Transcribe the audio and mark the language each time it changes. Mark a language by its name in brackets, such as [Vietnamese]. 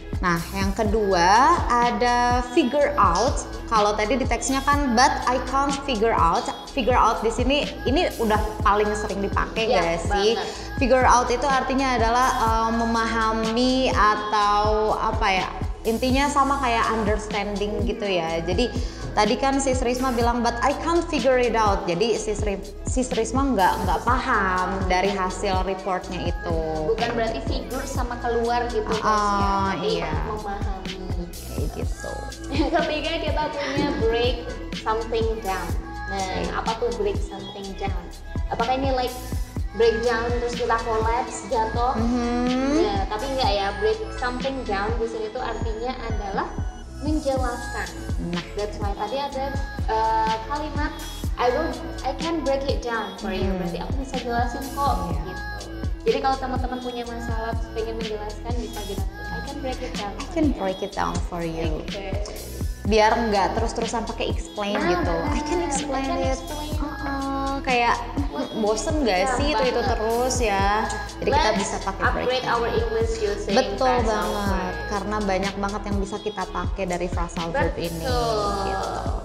[Indonesian] Nah, yang kedua ada figure out. Kalau tadi di teksnya kan [English] but I can't figure out. [Indonesian] Figure out di sini ini udah paling sering dipakai Ya, gak sih? banget. Figure out itu artinya adalah memahami atau apa ya? Intinya sama kayak understanding gitu ya. Jadi tadi kan Sis Risma bilang [English] but I can't figure it out. [Indonesian] Jadi Sis Risma nggak paham dari hasil reportnya itu. Bukan berarti figure sama keluar gitu guys ya. Tapi Iya. memahami. Kayak gitu. Yang ketiga kita punya break something down. Nah, apa tuh break something down? Apakah ini like breakdown terus kita collapse jatuh? Nah, tapi enggak ya, break something down di sini tuh artinya adalah menjelaskan. Nah, [English] That's why [Indonesian] tadi ada kalimat [English] I can break it down for you. [Indonesian] Berarti aku bisa jelasin kok gitu. Jadi kalau teman-teman punya masalah pengen menjelaskan bisa bilang [English] I can break it down. I can break it down for you. Okay. [Indonesian] Biar nggak terus-terusan pakai explain gitu. [English] I can explain it. [Indonesian] kayak bosen gak sih itu terus ya. Jadi kita bisa pakai [English] upgrade our English using [Indonesian] betul [English] phrasal [Indonesian] banget [English] verb. [Indonesian] karena banyak banget yang bisa kita pakai dari phrasal verb ini gitu.